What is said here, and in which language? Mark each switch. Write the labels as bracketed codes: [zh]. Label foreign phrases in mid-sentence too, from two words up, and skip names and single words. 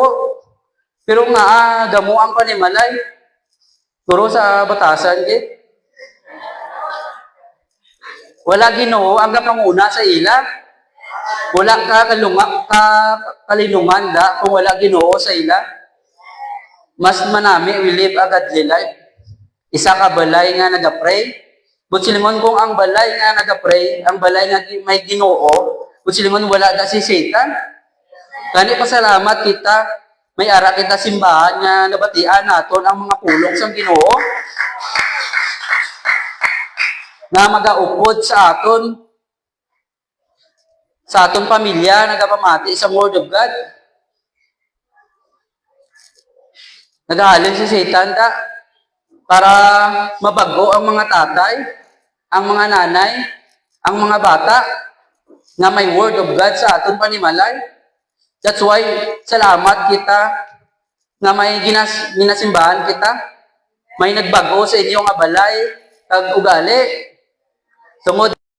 [hil] Pero nga, gamo ang panimalay. Puro sa batasan, wala Ginoo ang kapanguna sa ila. Wala ka kalinungan da kung wala Ginoo sa ila. [en] Mas manami we live a godly life. [hil] Isa ka balay nga nagapray. Butsilingon kung ang balay nga nagapray, ang balay nga may Ginoo, butsilingon wala da si Satan. Kani pasalamat kita, may ara kita simbahan nga nabatian naton ang mga pulong sang Ginoo nga magaupod sa aton pamilya, nagapamati sa [en] Word of God. [hil] Naghahalin si Satan da para mabago ang mga tatay, ang mga nanay, ang mga bata na may [en] Word of God [hil] sa aton panimalay. [en] That's why [hil] salamat kita na may ginasimbahan kita. May nagbago sa inyo nga balay, kag ugali. Tungod